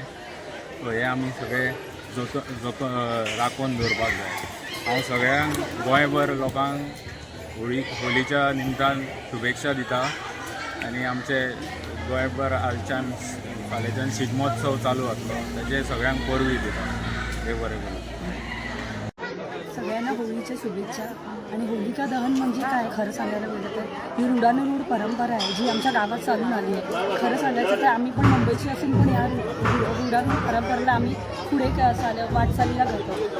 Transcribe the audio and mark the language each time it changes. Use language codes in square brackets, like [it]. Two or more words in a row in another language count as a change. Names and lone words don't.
[kok] सो हे आमी सगळे राखून दवरपाक जाय. हांव सगळ्यांक गोंयभर लोकांक होलीच्या निमतान शुभेच्छा दिता आनी आमचे गोंयभर हालच्यान फाल्यांच्यान शिगमोत्सव चालू जातलो तेजे सगळ्यांक परबी दिता. देव बरें करूं. [mr] सगळ्यांना होळीच्या शुभेच्छा. आणि होलिका दहन म्हणजे काय खरं सांगायला गेलं तर ही रूढानुरूढ परंपरा आहे जी आमच्या गावात चालून आली आहे. खरं सांगायचं तर आम्ही पण मुंबईची असून पण या रूढानुरूढ परंपरेला आम्ही पुढे वाटचालीला करतो.